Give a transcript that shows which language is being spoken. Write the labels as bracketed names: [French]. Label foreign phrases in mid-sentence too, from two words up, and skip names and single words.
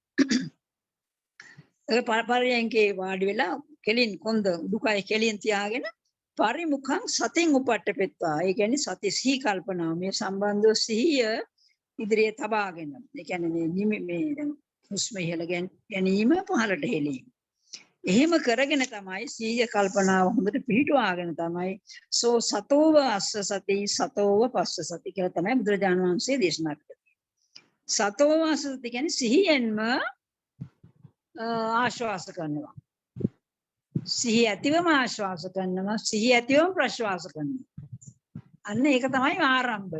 [Sinhala] ඒක පරියන්කේ වාඩි වෙලා කෙලින් කොන්ද උඩුකය කෙලින් තියාගෙන [Pali] පරිමුඛං සතින් උපට්ඨපෙත්වා. [Sinhala] ඒ කියන්නේ සති සිහි කල්පනාව මේ සම්බන්ධව සිහිය ඉදිරියේ තබාගෙන. ඒ කියන්නේ මේ හුස්ම ඉහළ ගැනීම පහළට හෙලීම. එහෙම කරගෙන තමයි සිහිය කල්පනාව හොඳට පිහිටුවාගෙන තමයි [Pali] සෝ සතෝව අස්ස සති සතෝව පස්ස සති [Sinhala] කියලා තමයි බුදුරජාණන් වහන්සේ දේශනා කළේ. [Pali] සතෝව අස්ස සති [Sinhala] කියන්නේ සිහියෙන්ම ආශ්වාස කරනවා. සිහිය ඇතිවම ආශ්වාස කරනවා. සිහිය ඇතිවම ප්‍රශ්වාස කරනවා. අන්න ඒක තමයි ආරම්භය.